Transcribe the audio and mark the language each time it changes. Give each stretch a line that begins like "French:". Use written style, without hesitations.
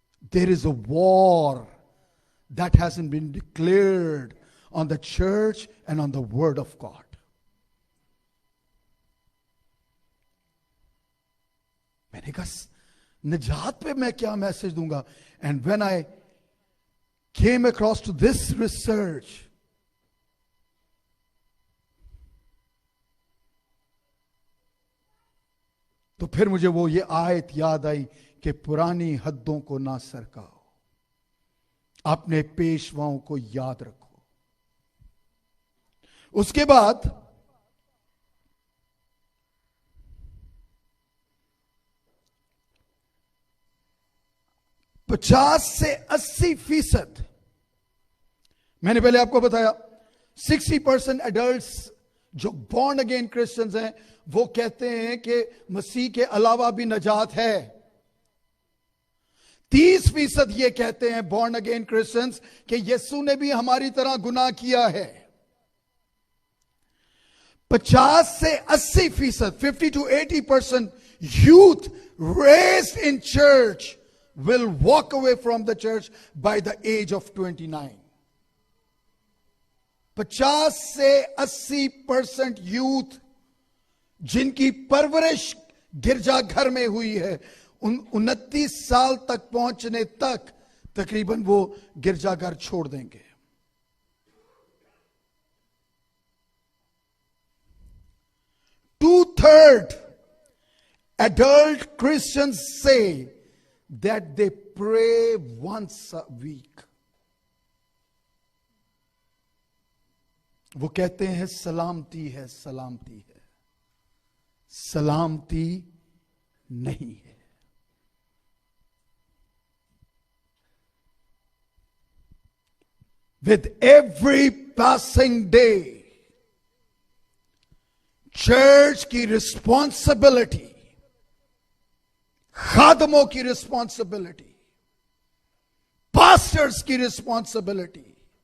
English: There is a war that hasn't been declared on the church and on the word of God.
Hindi: मैंने कहा निजात पे मैं क्या मैसेज दूंगा?
English: And when I came across to this research,
Hindi: तो फिर मुझे वो ये आयत याद आई कि पुरानी हद्दों को ना सरकाओ, अपने पेशवाओं को याद रखो। उसके बाद पचास से 80%, मैंने पहले आपको बताया 60% एडल्ट्स जो बॉर्न अगेन क्रिश्चियंस हैं, वो कहते हैं कि मसीह के अलावा भी नजात है। 30% ये कहते हैं बॉर्न अगेन क्रिश्चियंस कि यीशु ने भी हमारी तरह गुनाह किया है। 50 से 80%,
English: 50 to 80% youth raised in church will walk away from the church by the age of 29.
Hindi: 50 से 80% यूथ जिनकी परवरिश गिरजाघर में हुई है, 29 साल तक पहुंचने तक तकरीबन वो गिरजाघर छोड़ देंगे।
English: Two-thirds adult Christians say that they pray once a week.
Hindi: वो कहते हैं सलामती है, सलामती है, सलामती नहीं है।
English: With every passing day,
Hindi: church की रिस्पॉन्सिबिलिटी, खादमों की रिस्पॉन्सिबिलिटी, पास्टर्स की रिस्पॉन्सिबिलिटी,